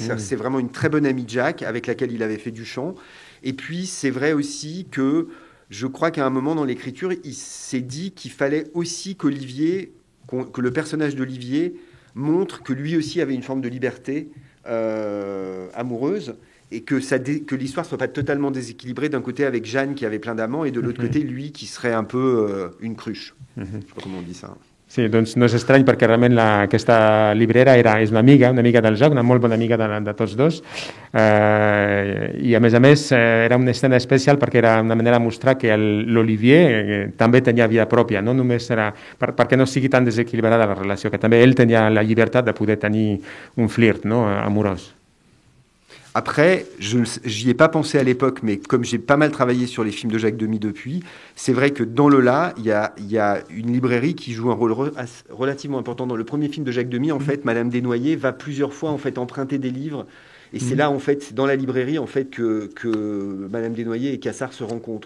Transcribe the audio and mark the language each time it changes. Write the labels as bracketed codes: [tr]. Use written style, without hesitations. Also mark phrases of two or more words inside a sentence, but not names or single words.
[fr] C'est vraiment une très bonne amie de Jacques, avec laquelle il avait fait du chant. Et puis, c'est vrai aussi que je crois qu'à un moment dans l'écriture, il s'est dit qu'il fallait aussi que le personnage d'Olivier montre que lui aussi avait une forme de liberté amoureuse, et que l'histoire ne soit pas totalement déséquilibrée d'un côté avec Jeanne qui avait plein d'amants et de l'autre côté lui qui serait un peu une cruche. Je ne sais pas comment on dit ça. [ca] Sí, doncs no és estrany perquè realment aquesta librera és una amiga del Jacques, una molt bona amiga de tots dos, i a més era una escena especial perquè era una manera de mostrar que l'Olivier també tenia vida pròpia, no només era perquè no sigui tan desequilibrada la relació, que també ell tenia la llibertat de poder tenir un flirt, no, amorós. [fr] Après, j'y ai pas pensé à l'époque, mais comme j'ai pas mal travaillé sur les films de Jacques Demy depuis, c'est vrai que dans Lola, il y a une librairie qui joue un rôle relativement important. Dans le premier film de Jacques Demy, en fait, Madame Desnoyers va plusieurs fois en fait emprunter des livres, et c'est là en fait, dans la librairie en fait, que Madame Desnoyers et Cassard se rencontrent.